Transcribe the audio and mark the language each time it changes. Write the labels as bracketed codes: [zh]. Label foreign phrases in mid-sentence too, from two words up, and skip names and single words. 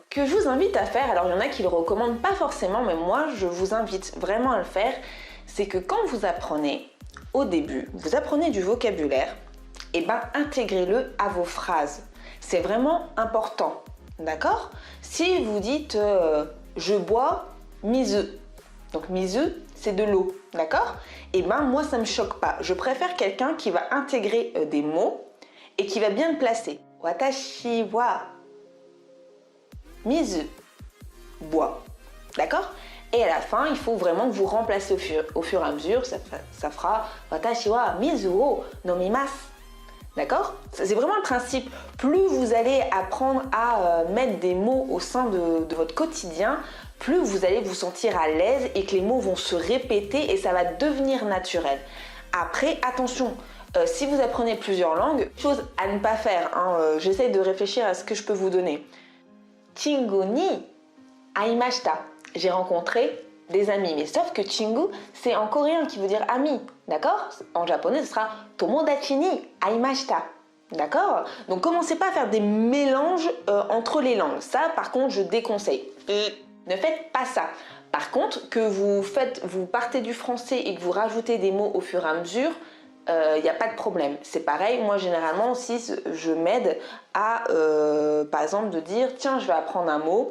[fr] Que je vous invite à faire, alors il y en a qui le recommandent pas forcément, mais moi je vous invite vraiment à le faire, c'est que quand vous apprenez, au début, vous apprenez du vocabulaire, et intégrez-le à vos phrases. C'est vraiment important, d'accord? Si vous dites je bois mizu, donc mizu c'est de l'eau, d'accord? Et moi ça me choque pas. Je préfère quelqu'un qui va intégrer des mots et qui va bien le placer. [ja] 私は水, [fr] bois, d'accord? Et à la fin, il faut vraiment que vous remplacez au fur et à mesure. Ça fera [ja] 私は水を飲みます. [fr] D'accord? C'est vraiment le principe. Plus vous allez apprendre à mettre des mots au sein de votre quotidien, plus vous allez vous sentir à l'aise et que les mots vont se répéter et ça va devenir naturel. Après, attention, si vous apprenez plusieurs langues, chose à ne pas faire, j'essaie de réfléchir à ce que je peux vous donner. [ja] チングに会いました. [fr] J'ai rencontré des amis, mais sauf que chingu, c'est en coréen qui veut dire ami, d'accord? En japonais, ce sera [ja] 友達に会いました, [fr] d'accord? Donc commencez pas à faire des mélanges entre les langues. Ça, par contre, je déconseille. Ne faites pas ça. Par contre, que vous partez du français et que vous rajoutez des mots au fur et à mesure, il n'y a pas de problème. C'est pareil, moi généralement aussi, je m'aide à, par exemple, de dire, tiens, je vais apprendre un mot.